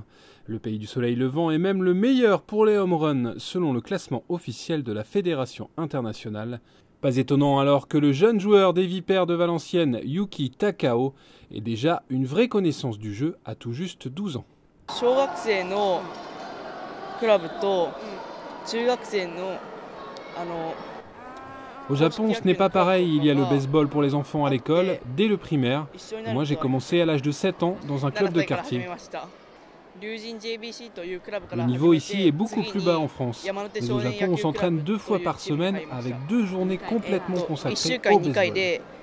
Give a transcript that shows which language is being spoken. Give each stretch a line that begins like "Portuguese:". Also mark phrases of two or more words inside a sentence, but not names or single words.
French: Le pays du soleil levant est même le meilleur pour les home runs, selon le classement officiel de la Fédération internationale. Pas étonnant alors que le jeune joueur des Vipères de Valenciennes, Yuki Takao, ait déjà une vraie connaissance du jeu à tout juste 12 ans.
Japanese: クラブと中学生の
French: Au Japon, ce n'est pas pareil, il y a le baseball pour les enfants à l'école, dès le primaire. Moi, j'ai commencé à l'âge de 7 ans dans un club de quartier. Le niveau ici est beaucoup plus bas en France. Mais au Japon, on s'entraîne 2 fois par semaine avec 2 journées complètement consacrées au baseball.